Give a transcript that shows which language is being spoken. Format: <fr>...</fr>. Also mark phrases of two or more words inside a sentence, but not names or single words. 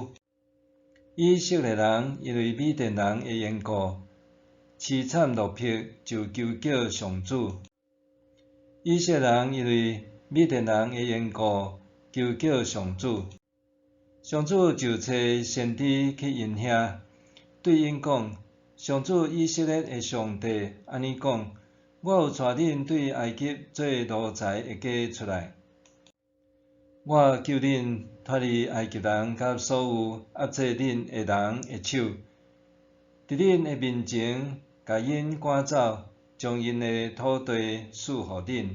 <nan>以色列人因为米甸人的缘故，凄惨落魄，就求叫上主。以色列人因为米甸人的缘故，求叫上主。上主就找先知去因遐，对因讲：上主以色列的上帝安尼讲：我有带恁对埃及做奴才的家出来，我救恁脱离埃及人甲所有压制恁的人的手，伫恁的面前甲因赶走，将因的土地赐互恁。</nan>